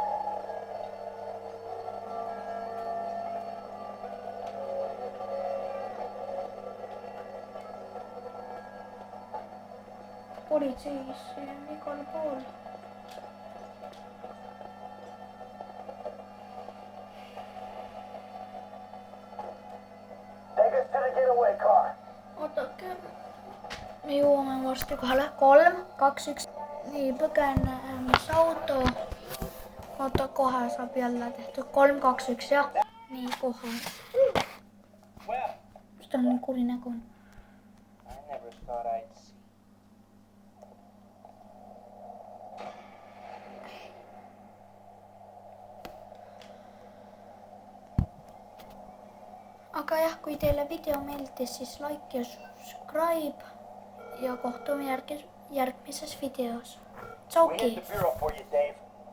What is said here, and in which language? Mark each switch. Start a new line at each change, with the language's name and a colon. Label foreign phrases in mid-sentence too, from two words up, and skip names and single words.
Estonian: Politseis on igal pool.
English: Take us to the getaway car.
Estonian: Oodake, me jõuame varsti kohale. 3, 2, 1. Nii, põgenemisauto. Oota, kohe saab jälle tehtud. 3, 2, 1, jah. Nii, kohe. Mis tal nii kuri nägu on?
English: I never thought I'd see.
Estonian: Aga jah, kui teile video meeldis, siis like ja subscribe ja kohtume järgmises videos.
English: We
Estonian: Tšauki!
English: hit the bureau for you, Dave.